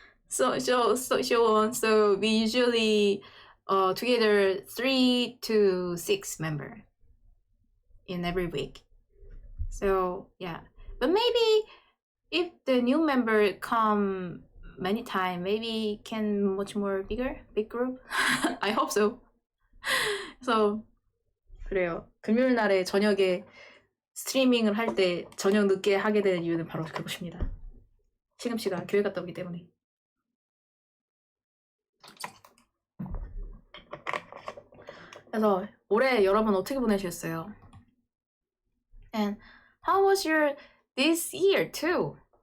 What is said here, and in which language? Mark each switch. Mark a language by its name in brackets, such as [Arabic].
[English] Show on. So we usually together 3 to 6 member in every week. So yeah, but maybe if the new member come many times, maybe can much more big group. I hope so. So [Korean] 그래요. 금요일 날에 저녁에 스트리밍을 할 때 저녁 늦게 하게 되는 이유는 바로 그것입니다. 시금치가 교회 갔다 오기 때문에. 그래서 올해 여러분 어떻게 보내셨어요? [English] And how was your this year too?